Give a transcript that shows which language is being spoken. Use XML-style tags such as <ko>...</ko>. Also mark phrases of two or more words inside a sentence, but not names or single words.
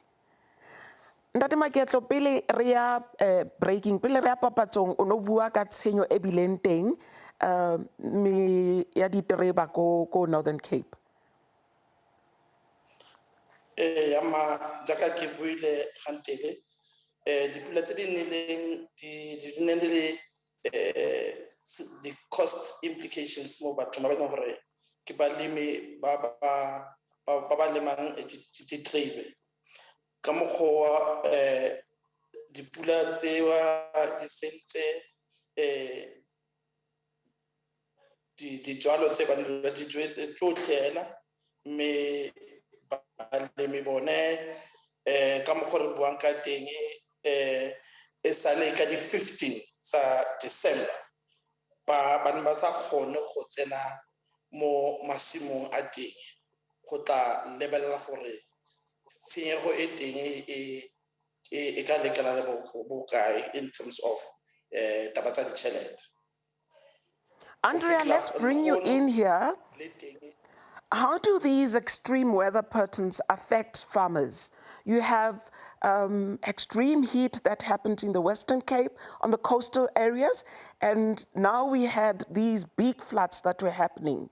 <tn>Ntate Maketlo, pele re ya breaking, pele re ya papatsong, o no bua ka tshenyo e bileng teng ya ditereba ko Northern Cape. Yama jaka ke buile gantele dipula tse di neleng di nne le</tn> <en>the cost implications</en> <tn>mo batho ba bang gore ke balemi ba lemang diterebe ka mokgwa dipula tsewa di sentse dijalo tse ba di jwetse tsotlhela mme balemi bone ka mokgwa re buang ka teng e sale ka di 15 sa December ba sa kgone go tsena mo masimong a teng go tla lebelela gore tshenyego e teng e ka lekana le bokae</tn> <en>in terms of</en> <tn>taba tsa ditšhelete.</tn> <en>Andrea, let's bring you in here. How do these extreme weather patterns affect farmers? You have extreme heat that happened in the Western Cape, on the coastal areas, and now we had these big floods that were happening.</en>